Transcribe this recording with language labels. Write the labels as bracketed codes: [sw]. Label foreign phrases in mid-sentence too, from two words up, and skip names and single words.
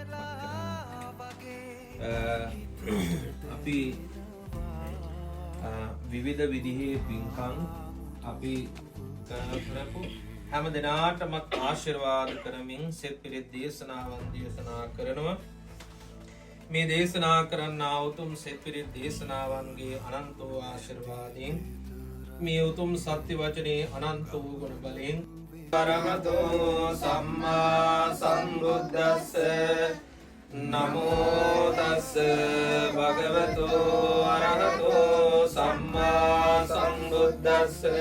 [si] අපි විවිධ විදිහේ පින්කම් අපි කරපු හැම දිනාටම ආශිර්වාද කරමින් සෙත් පිළිත් දේශනාවන් දේශනා කරනවා. මේ දේශනා කරන්නා උතුම් සෙත් පිළිත් දේශනාවන්ගේ අනන්ත වූ ආශිර්වාදයෙන් මේ උතුම් සත්‍ය වචනේ අනන්ත වූ ගුණ බලයෙන් [pi] අරහතෝ සම්මා සම්බුද්දස්ස නමෝ තස්ස භගවතෝ අරහතෝ සම්මා සම්බුද්දස්ස